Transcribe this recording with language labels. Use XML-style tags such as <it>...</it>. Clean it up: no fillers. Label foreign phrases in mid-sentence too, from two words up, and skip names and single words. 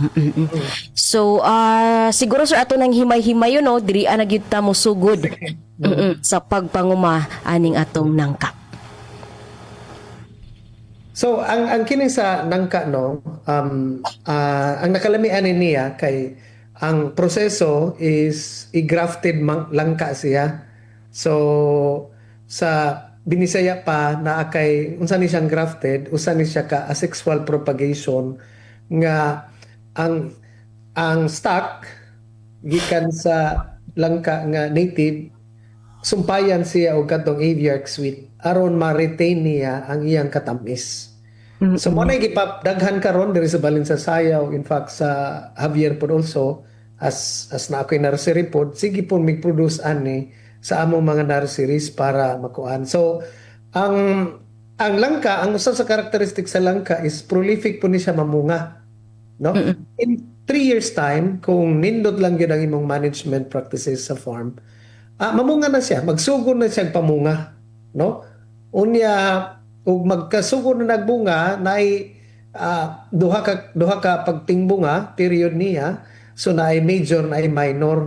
<ceb>So siguro sir ato nang himay-himay no diri ana gyud ta mo sugod sa pagpanguma aning atong nangka. So ang kini sa nangka no ang nakalamian niya kay ang proseso is i-grafted langka siya. So sa Binisaya pa na kay unsa ni siyang grafted, usa ni siya ka</ceb> <en>asexual propagation</en> <ceb>nga ang stock gikan sa langka nga native sumpayan siya og kadtong Aviark sweet aron ma-retain niya ang iyang katamis. So mo na gipapdaghan karon diri sa balin sa sayaw,</ceb> <en>in fact</en> <ceb>sa Javier pod also as na ako'y nursery pod sige po mig-produce ani sa among mga nurseries para makuan. So ang langka, ang usa sa karakteristik sa langka is prolific po ni siya mamunga, no?</ceb> <en>In 3 years time,</en> <ceb>kung nindot lang yun ang imong</ceb> <en>management practices</en> <ceb>sa farm, mamunga na siya, magsugod na siya pamunga, no? Unya ug magkasugod na nagbunga naay duha ka pagtingbunga period niya, so naay major naay minor.</ceb>